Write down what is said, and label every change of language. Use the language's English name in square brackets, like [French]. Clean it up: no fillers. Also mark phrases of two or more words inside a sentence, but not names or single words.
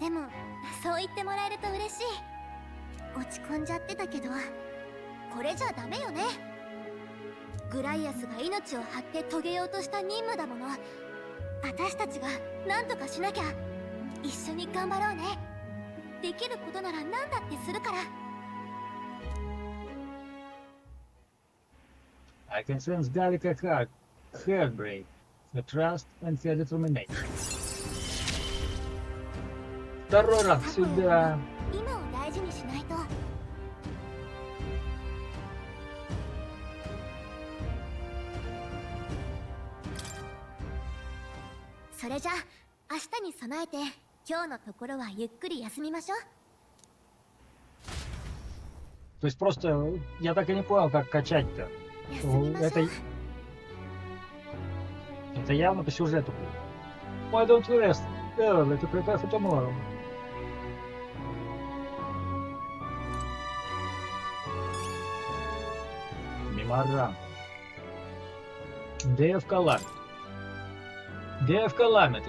[Japanese] でもそう言ってもらえると嬉しい。落ち込んじゃってたけどこれじゃダメよね。グライアスが命を張って遂げようとした任務だもの。私たちが何とかしなきゃ。一緒に頑張ろうね。できることなら何だってするから。 [English] I can sense Gallica heartbreak, her trust and her determination. [Russian] Второй раз сюда. [Japanese] 今を大事にしないと。それじゃ明日に備えて今日のところはゆっくり休みましょう。 [Russian] То есть просто я так и не понял, как качать-то. Это явно по сюжету было. [English] Why don't we rest early to prepare for tomorrow? [Russian] Меморандум. [English] Day of Calamity. Day of Calamity.